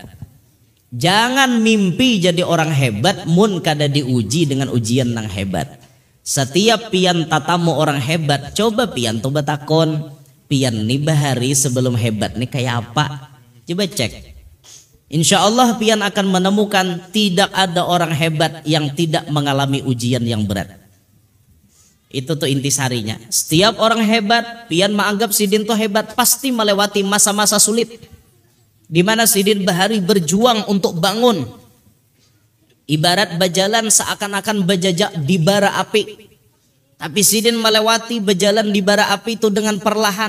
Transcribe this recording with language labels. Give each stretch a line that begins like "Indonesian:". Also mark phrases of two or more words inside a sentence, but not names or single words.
Indonesian: Jangan mimpi jadi orang hebat mun kada diuji dengan ujian yang hebat.
Banjar: Setiap pian tatamu orang hebat, coba pian coba takon, pian nih bahari sebelum hebat nih kayak apa?
Indonesian: Coba cek.
Arabic: إن شاء الله
Indonesian: pian akan menemukan tidak ada orang hebat yang tidak mengalami ujian yang berat. Itu tuh intisarinya. Setiap orang hebat, pian menganggap sidin tuh hebat, pasti melewati masa-masa sulit. Di mana sidin bahari berjuang untuk bangun. Ibarat berjalan seakan-akan berjajak di bara api. Tapi sidin melewati berjalan di bara api itu dengan perlahan.